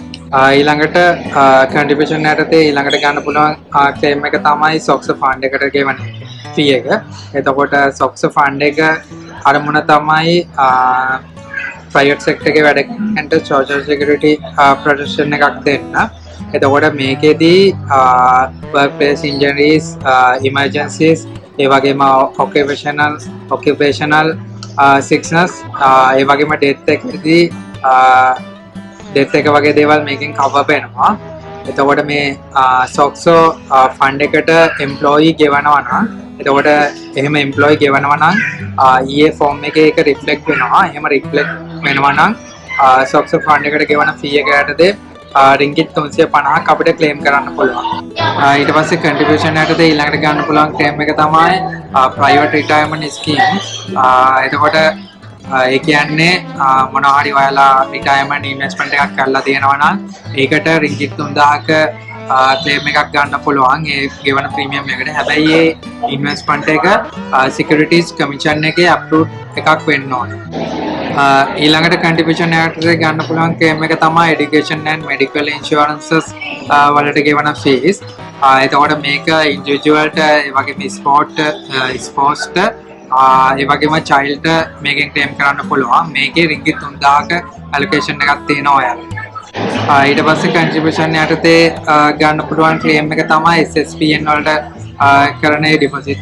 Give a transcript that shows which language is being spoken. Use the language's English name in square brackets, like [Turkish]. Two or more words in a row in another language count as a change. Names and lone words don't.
[Sinhala] ඊළඟට contribution යටතේ ඊළඟට ගන්න පුළුවන් claim එක තමයි SOX fund එකට ගෙවන fee එක. එතකොට SOX fund එක අරමුණ තමයි [English] private sector [Sinhala] එකේ වැඩ කරනට [English] social security protection [Sinhala] එකක් දෙන්න. එතකොට මේකෙදී [English] workplace injuries, emergencies, [Sinhala] ඒ වගේම [English] occupational sickness, [Sinhala] ඒ වගේම death එකදී death එක වගේ දේවල් මේකෙන් cover වෙනවා. එතකොට මේ SOXO fund එකට employee ගෙවනවා නම් එතකොට එහෙම employee ගෙවනවා නම් EA form එකේ ඒක reflect වෙනවා. එහෙම reflect වෙනවා නම් SOXO fund එකට ගෙවන fee එක යටතේ ringgit 350ක් අපිට claim කරන්න පුළුවන්. ඊට පස්සේ contribution යටතේ ඊළඟට ගන්න පුළුවන් claim එක තමයි [English] private retirement scheme. [Sinhala] එතකොට ඒ කියන්නේ මොනවා හරි ඔයාලා [English] retirement investment [Sinhala] එකක් කරලා තියෙනවා නම් ඒකට ringgit 3000ක claim එකක් ගන්න පුළුවන් ඒ ගෙවන premium එකට. හැබැයි ඒ investment එක [English] securities commission [Sinhala] එකේ approved එකක් වෙන්න ඕනේ. ඊළඟට contribution යටතේ ගන්න පුළුවන් claim එක තමයි [English] education and medical insurances [Sinhala] වලට ගෙවන fees. එතකොට මේක individualට ඒ වගේම sports ඒ වගේම child මේකෙන් claim කරන්න පුළුවන්. මේකේ ringgit 3000ක allocation එකක් තියෙනවා ඔයාලට. ඊට පස්සේ contribution යටතේ ගන්න පුළුවන් claim එක තමයි SSPN වලට කරන deposit.